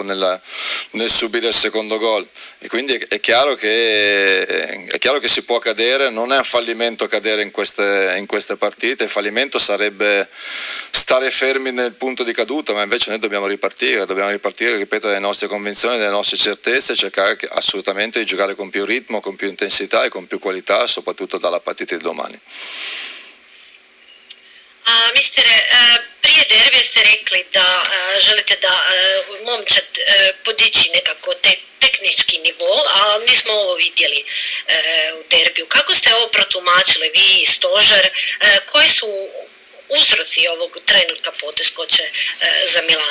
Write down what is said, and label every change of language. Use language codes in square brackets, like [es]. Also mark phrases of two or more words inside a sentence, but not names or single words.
[it] nel subire il secondo gol, e quindi è chiaro che si può cadere, non è un fallimento cadere in queste partite, il fallimento sarebbe stare fermi nel punto di caduta, ma invece noi dobbiamo ripartire, ripeto, dalle nostre convinzioni, dalle nostre certezze e cercare assolutamente di giocare con più ritmo, con più intensità e con più qualità, soprattutto dalla partita di domani. [hr] Ministre, prije derbija ste rekli da želite da momčad podići nekako tehnički nivo, a nismo ovo vidjeli u derbiju. Kako ste ovo protumačili vi, stožer, koji su uzroci ovog trenutka poteškoće za Milan?